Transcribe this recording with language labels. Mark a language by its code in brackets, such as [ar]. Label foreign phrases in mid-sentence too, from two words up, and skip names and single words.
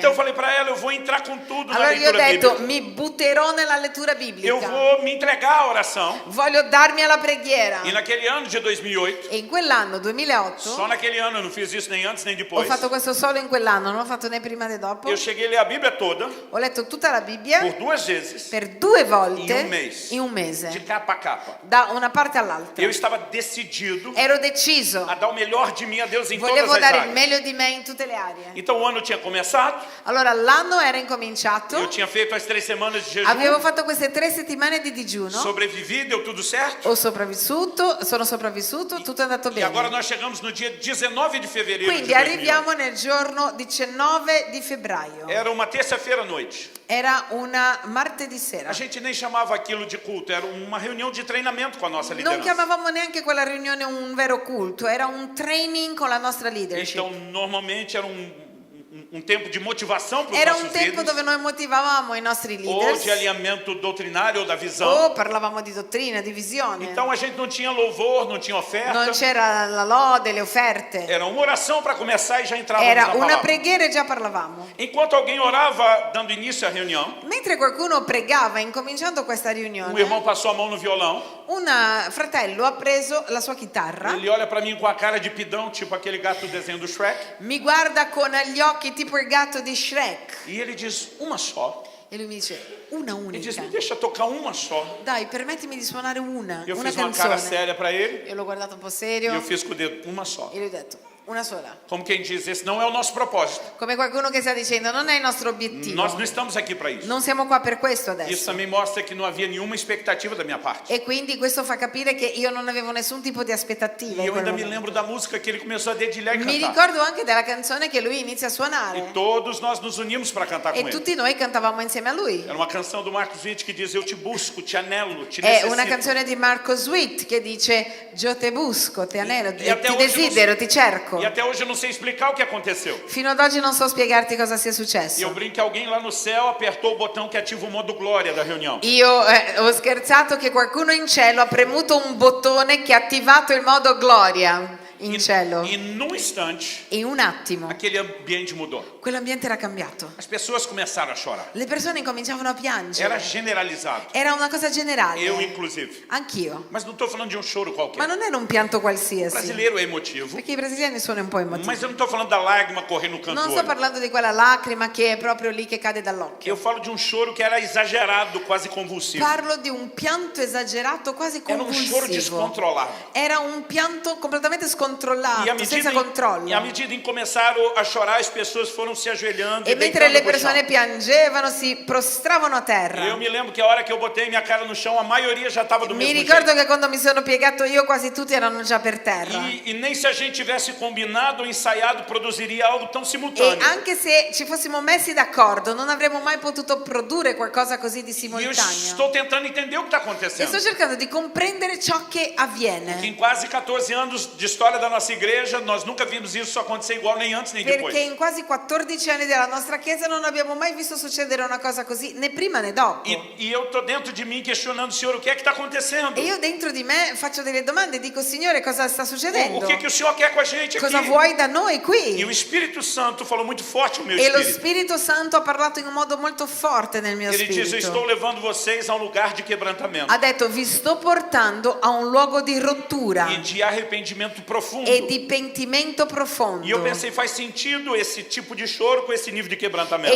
[pt] Então eu falei para ela, eu vou entrar com tudo na [it] Allora gli ho [pt] leitura [it] detto, [pt] bíblica. [it] mi butterò nella lettura [pt] Eu [it] biblica. [pt] vou me entregar à oração. [it] Voglio darmi alla preghiera. [pt] E naquele ano de 2008, [it] E in quell'anno, 2008, [pt] só naquele ano, eu não fiz isso nem antes nem [it] ho [pt] depois, [it] fatto questo solo in quell'anno, non ho fatto né prima né dopo. [pt] eu cheguei a ler a Bíblia toda, [it] Ho letto tutta la Bibbia [pt] por 2 vezes, [it] per 2 volte In un mese. in un [pt] de [it] mese, [pt] capa a capa. [it] da una parte all'altra. [pt] Eu estava decidido [it] Ero deciso, [pt] a dar o melhor de mim a Deus em todas [it] volevo [pt] as [it] dare il [pt] áreas. [it] meglio di me in tutte le aree. [pt] Então o ano tinha começado, [it] Allora l'anno era [pt] eu [it] incominciato, [pt] tinha feito as 3 semanas de [it] avevo [pt] jejum, [it] fatto queste 3 settimane di digiuno, [pt] sobrevivi, deu tudo certo. [it] ho sopravvissuto, sono sopravvissuto, tutto è andato [pt] E agora [it] bene. [pt] nós chegamos no dia 19 de fevereiro de [it] Quindi [pt] 2008. [it] arriviamo nel giorno 19 di febbraio. [pt] Era uma terça-feira à noite. [it] Era una martedì sera. [pt] A gente nem chamava aquilo de culto, era uma reunião de treinamento com a nossa [it] Non [pt] liderança. [it] chiamavamo neanche quella riunione un vero culto, era un training con la nostra leadership. [pt] Então, normalmente era um tempo de motivação para os [it] Era un [pt] nossos [it] tempo [pt] líderes, [it] dove noi motivavamo i nostri [pt] ou [it] leaders, [pt] de alinhamento doutrinário ou da visão. [it] o parlavamo di dottrina, di visione. [pt] Então a gente não tinha louvor, não tinha oferta. [it] Non c'era la lode, le offerte. [pt] Era uma oração para começar e já entrávamos [it] Era [pt] na [it] una [pt] palavra. [it] preghiera e già parlavamo. [pt] Enquanto alguém orava, dando início à reunião, [it] Mentre qualcuno pregava, incominciando questa [pt] um [it] riunione, [pt] irmão passou a mão no violão. [it] un fratello ha preso la sua chitarra, [pt] Ele olha para mim com a cara de pidão, tipo aquele gato do desenho do Shrek. [it] mi guarda con gli occhi tipo il gatto di Shrek [pt] E ele diz, uma só. [it] E lui mi dice, una [pt] Ele diz, [it] unica. [pt] me deixa tocar uma só. [it] Dai, permettimi di suonare una [pt] Eu fiz uma cara [it] canzone. [pt] séria para ele [it] Io l'ho guardato un po' [pt] e [it] serio [pt] eu fiz com o dedo, uma só. [it] e gli ho detto, una sola. [pt] Como quem diz, esse não é o nosso propósito. [it] Come qualcuno che sta dicendo, non è il nostro obiettivo. [pt] Nós não estamos aqui para isso. [it] Non siamo qua per questo [pt] Isso [it] adesso. [pt] também mostra que não havia nenhuma expectativa da minha parte. [it] E quindi questo fa capire che io non avevo nessun tipo di aspettativa. [pt] E [it] in [pt] eu [it] quel [pt] ainda me [it] momento. [pt] lembro da música que ele começou a dedilhar e [it] Mi [pt] cantar. [it] ricordo anche della canzone che lui inizia a [pt] E [it] suonare. [pt] todos nós nos unimos para cantar com [it] E [pt] ele. [it] tutti noi cantavamo insieme a lui. [pt] Era uma canção do Marcos Witt que diz, eu te busco, te anelo, te [it] È una [pt] necessito. [it] canzone di Marco Sweet che dice Io [es] te busco, [it] ti anelo, [pt] E até [it] ti [pt] hoje eu não [it] desidero, [pt] sei- [it] ti cerco. [pt] E até hoje eu não sei explicar o que aconteceu. [it] Fino ad oggi non so spiegarti cosa sia [pt] E eu [it] successo. [pt] brinco que alguém lá no céu apertou o botão que ativa o modo glória da reunião. [it] Io ho scherzato che qualcuno in cielo ha premuto un bottone che ha attivato il modo gloria in cielo. [pt] E num instante, [it] In un attimo [pt] aquele ambiente mudou. [it] quell'ambiente era cambiato. [pt] As pessoas começaram a chorar. [it] Le persone incominciavano a [pt] Era [it] piangere. [pt] generalizado. [it] Era una cosa generale. [pt] Eu, inclusive. [it] Anch'io. [pt] Mas não estou falando de um choro [it] Ma [pt] qualquer. [it] non era un pianto [pt] O [it] qualsiasi. [pt] brasileiro é emotivo. [it] Perché i brasiliani sono un po' emotivi. [pt] Mas eu não estou falando da lágrima correr no canto [it] Non [pt] do [it] sto [pt] olho. [it] parlando di quella lacrima che è proprio lì che cade dall'occhio. [pt] Eu falo de um choro que era exagerado, quase convulsivo. [it] Parlo di un pianto esagerato, quasi [pt] Era um choro [it] convulsivo. [pt] descontrolado. [it] Era un pianto completamente scontrollato, senza controllo. [pt] E à medida em que começaram a chorar, as pessoas foram se ajoelhando [it] E [pt] e [it] mentre [pt] deitando [it] le [pt] no chão. [it] persone piangevano, si prostravano a [pt] Eu [it] terra. [pt] me lembro que a hora que eu botei minha cara no chão, a maioria já estava do [it] Mi [pt] mesmo [it] ricordo [pt] jeito. [it] che quando mi sono piegato io, quasi tutti erano già per terra. [pt] E nem se a gente tivesse combinado ou ensaiado, produziria algo tão [it] E [pt] simultâneo. [it] anche se ci fossimo messi d'accordo, non avremmo mai potuto produrre qualcosa così di [pt] E eu [it] simultaneo. [pt] estou tentando entender o que está [it] E [pt] acontecendo. [it] sto cercando di comprendere ciò che [pt] Que [it] avviene. [pt] em quase 14 anos de história da nossa igreja, nós nunca vimos isso acontecer igual nem antes nem depois. [it] Perché in quasi 14 anni della nostra chiesa non abbiamo mai visto succedere una cosa così, né prima né dopo. [pt] E eu estou dentro de mim questionando, Senhor, o que é que está acontecendo? [it] E io dentro di me faccio delle domande e dico, Signore, cosa sta succedendo? [pt] O que o Senhor quer com a gente [it] Cosa [pt] aqui? [it] vuoi da noi [pt] E o [it] qui? [pt] Espírito Santo falou muito forte no meu [it] E lo [pt] espírito. [it] Spirito Santo ha parlato in un modo molto forte nel mio [pt] Ele diz, eu estou [it] spirito. [pt] levando vocês a um lugar de quebrantamento [it] Ha detto, vi sto portando a un luogo di rottura [pt] e de arrependimento profundo. [it] e di pentimento profondo. [pt] E eu pensei, faz sentido esse tipo de choro com esse nível de quebrantamento.